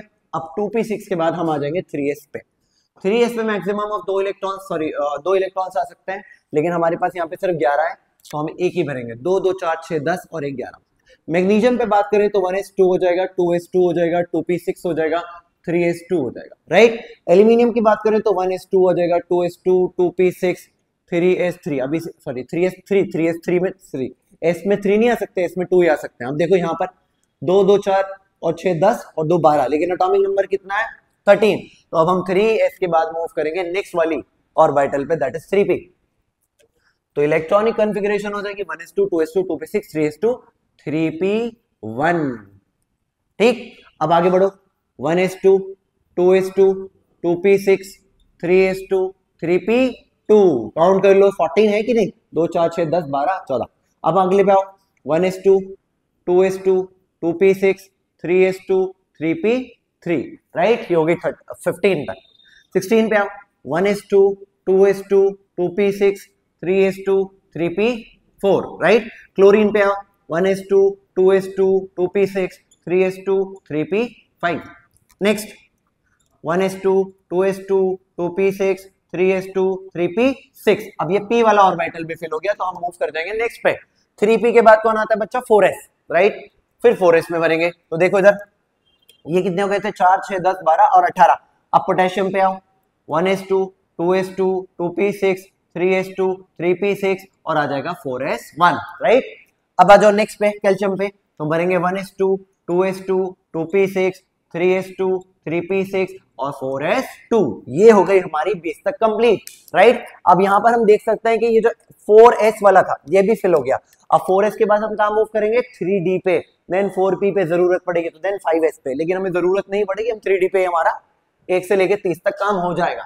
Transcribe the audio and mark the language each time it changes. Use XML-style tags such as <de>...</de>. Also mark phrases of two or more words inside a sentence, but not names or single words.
<hi>अब 2p6 के बाद हम आ जाएंगे 3s पे। 3s पे</hi> <en>maximum of 2 electrons</en> <hi>आ सकते हैं, लेकिन हमारे पास यहाँ पे सिर्फ 11 है, तो हम एक ही भरेंगे। 2 2 4 6 10 और 1 11। मैग्नीशियम पे बात करें तो 1s2 हो जाएगा, 2s2 हो जाएगा, 2p6 हो जाएगा, 3s2 हो जाएगा, राइट। एल्यूमिनियम की बात करें तो 1s2 हो जाएगा, 2s2 2p6 3s3, अभी सॉरी 3s3 में 3 s में 3 नहीं आ सकते, s में 2 ही आ सकते हैं। अब देखो यहाँ पर 2 2 4 और 6 10 और 2 12, लेकिन एटॉमिक नंबर कितना है 13। तो अब हम 3s के बाद मूव करेंगे नेक्स्ट वाली ऑर्बिटल पे,</hi> <en>that is</en> <hi>3p। तो</hi> <en>electronic configuration</en> <hi>हो जाएगी 1s2 2s2 2p6 3s2 3p1, ठीक। अब आगे बढ़ो 1s2 2s2 2p6 3s2 3p2। काउंट कर लो 14 है कि नहीं, 2 4 6 10 12 14। अब अगले पे आओ 1s2 2s2 2p6 3s2 3p3, राइट, ये हो गई 15 तक। 16 पे आओ 1s2 2s2 2p6 3s2 3p4, राइट। क्लोरीन पे आओ 1s2 2s2 2p6 3s2 3p5। नेक्स्ट 1s2 2s2 2p6 3s2 3p6। अब ये p वाला ऑर्बिटल भी फिल हो गया, तो हम मूव कर जाएंगे नेक्स्ट पे। 3p के बाद कौन आता है बच्चा, 4s, राइट। फिर 4s में भरेंगे, तो देखो इधर ये कितने हो गए थे, 4 6 10 12 और 18। अब पोटेशियम पे आओ 1s2 2s2 2p6 3s2 3p6 और आ जाएगा 4s1, राइट। अब आ जाओ नेक्स्ट पे कैल्शियम पे, तो भरेंगे 1s2 2s2 2p6 3s2 3p6 और 4s2। ये हो गई हमारी 20 तक कंप्लीट, राइट। अब यहाँ पर हम देख सकते हैं कि ये जो 4s वाला था ये भी फिल हो गया। अब 4s के बाद हम कहाँ मूव करेंगे, 3d पे, देन 4p पे जरूरत पड़ेगी तो देन 5s पे, लेकिन हमें जरूरत नहीं पड़ेगी, हम 3d पे हमारा 1 से लेके 30 तक काम हो जाएगा।</hi>